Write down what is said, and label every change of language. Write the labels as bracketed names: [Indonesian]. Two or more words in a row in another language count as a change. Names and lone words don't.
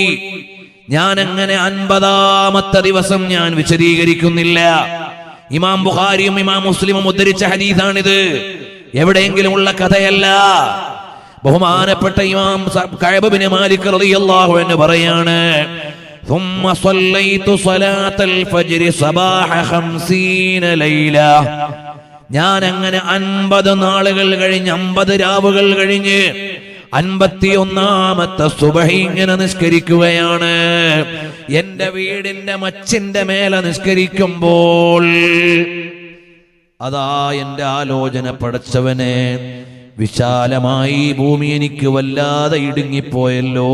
[Malayalam] ഞാൻ അങ്ങനെ 50-ാമത്തെ ദിവസം ഞാൻ വിശദീകരിക്കുന്നില്ല. ഇമാം ബുഖാരിയും ഇമാം മുസ്ലിമും ഉദ്ധരിച്ച ഹദീസാണിത്, എവിടെയെങ്കിലും ഉള്ള കഥയല്ല. ബഹുമാനപ്പെട്ട ഇമാം കഅബ് ബിൻ മാലിക് [Arabic] رضي الله عنه [Malayalam] പറയാണ്, [Arabic] ثم صليت صلاة الفجر صباح 50 ليلة. [Malayalam] ഞാൻ അങ്ങനെ 50 നാളുകൾ കഴിഞ്ഞ് 50 രാവുകൾ കഴിഞ്ഞ് 51-ാമത്തെ സുബഹി ഇങ്ങനെ നിസ്കരിക്കുകയാണ്. എന്റെ വീടിന്റെ മച്ചിന്റെ മേലെ നിസ്കരിക്കുമ്പോൾ അതാ എന്റെ ആലോചന, പടച്ചവനെ, വിശാലമായി ഭൂമി എനിക്ക് വല്ലാതെ ഇടുങ്ങിപ്പോയല്ലോ.